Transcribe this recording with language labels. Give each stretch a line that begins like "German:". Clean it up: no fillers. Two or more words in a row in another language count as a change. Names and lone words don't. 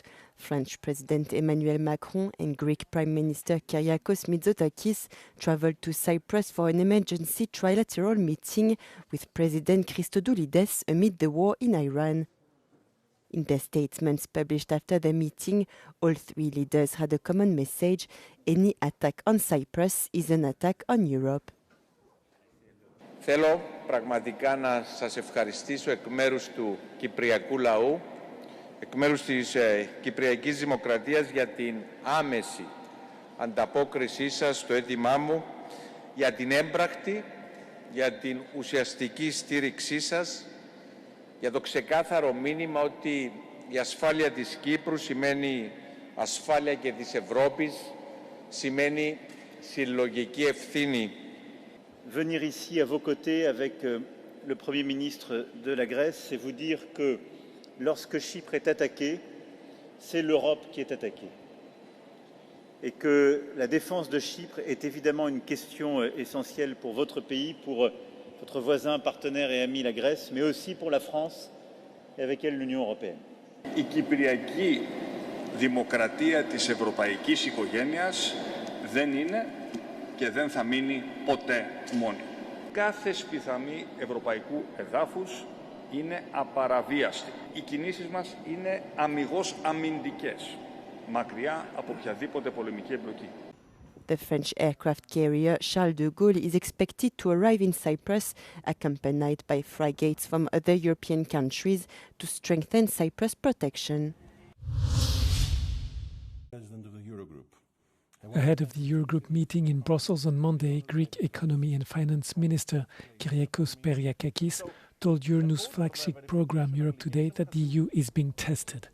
English: French President Emmanuel Macron and Greek Prime Minister Kyriakos Mitsotakis travelled to Cyprus for an emergency trilateral meeting with President Christodoulides amid the war in Iran. In their statements published after the meeting, all three leaders had a common message: any attack on Cyprus is an attack on Europe.
Greek: Θέλω πραγματικά να σας ευχαριστήσω εκ μέρους του κυπριακού λαού, εκ μέρους της Κυπριακής Δημοκρατίας για την άμεση ανταπόκρισή σας στο αίτημά μου, για την έμπρακτη, για την ουσιαστική στήριξή σας, για το ξεκάθαρο μήνυμα ότι η ασφάλεια της Κύπρου σημαίνει ασφάλεια και της Ευρώπης, σημαίνει συλλογική ευθύνη.
French: Venir ici à vos côtés avec le Premier ministre de la Grèce, c'est vous dire que lorsque Chypre est attaquée, c'est l'Europe qui est attaquée. Et que la défense de Chypre est évidemment une question essentielle pour votre pays, pour votre voisin, partenaire et ami la Grèce, mais aussi pour la France et avec elle l'Union européenne.
Greek: Η κυπριακή δημοκρατία της ευρωπαϊκής οικογένειας δεν είναι και δεν θα μείνει ποτέ μόνη. Κάθε σπιθαμή ευρωπαϊκού εδάφους είναι απαραβίαστη. Οι κινήσεις μας είναι αμιγώς αμυντικές, μακριά από οποιαδήποτε πολεμική εμπλοκή.
English: The French aircraft carrier Charles de Gaulle is expected to arrive in Cyprus, accompanied by frigates from other European countries, to strengthen Cyprus' protection. Ahead of the Eurogroup meeting in Brussels on Monday, Greek Economy and Finance Minister Kyriakos Periakakis told Euronews flagship program Europe Today that the EU is being tested.